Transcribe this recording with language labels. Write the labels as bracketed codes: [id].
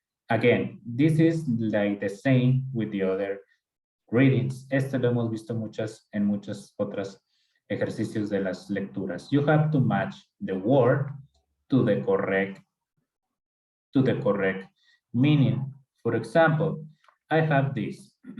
[en] Again, this is like the same with the other readings. [es] Este lo hemos visto en muchas otras ejercicios de las lecturas. [en] You have to match the word to the correct meaning. For example, I have this.